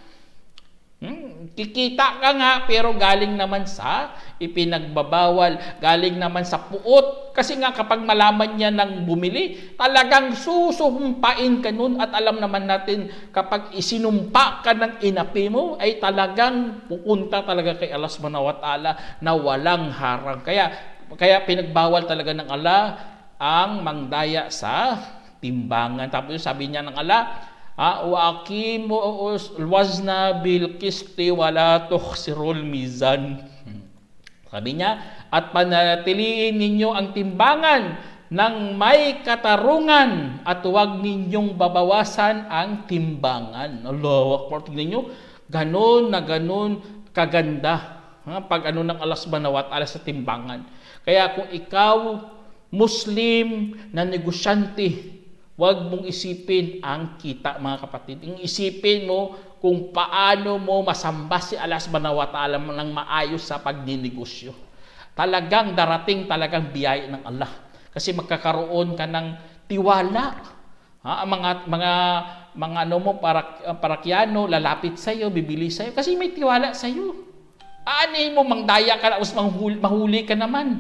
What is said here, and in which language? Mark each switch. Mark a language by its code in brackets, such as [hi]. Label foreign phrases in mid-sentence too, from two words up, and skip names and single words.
[tl] Kikita ka nga, pero galing naman sa ipinagbabawal, galing naman sa puot. Kasi nga kapag malaman niya ng bumili, talagang susumpain ka nun. At alam naman natin, kapag isinumpa ka ng inapi mo, ay talagang pupunta talaga kay [ar] الله سبحانه وتعالى [tl] na walang harang. Kaya pinagbawal talaga ng Allah ang mangdaya sa timbangan. Tapos sabi niya ng [ar] الله وأقيموا الوزن بالقسط ولا تخسروا الميزان. [tl] Sabi niya, at panatiliin ninyo ang timbangan ng may katarungan at huwag ninyong babawasan ang timbangan. [ar] الله أكبر. [tl] Tingnan nyo, ganon kaganda. Pag ano ng [ar] الله سبحانه وتعالى [tl] sa timbangan. Kaya kung ikaw, Muslim na negosyante, huwag mong isipin ang kita, mga kapatid. Isipin mo kung paano mo masamba si [ar] الله سبحانه وتعالى [tl] ng maayos sa pagninegosyo. Talagang darating talagang biyaya ng Allah. Kasi magkakaroon ka ng tiwala. Mga ano mo, parakyano, lalapit sa iyo, bibili sa iyo. Kasi may tiwala sa iyo. Aanin mo, mangdaya ka, tapos mahuli ka naman.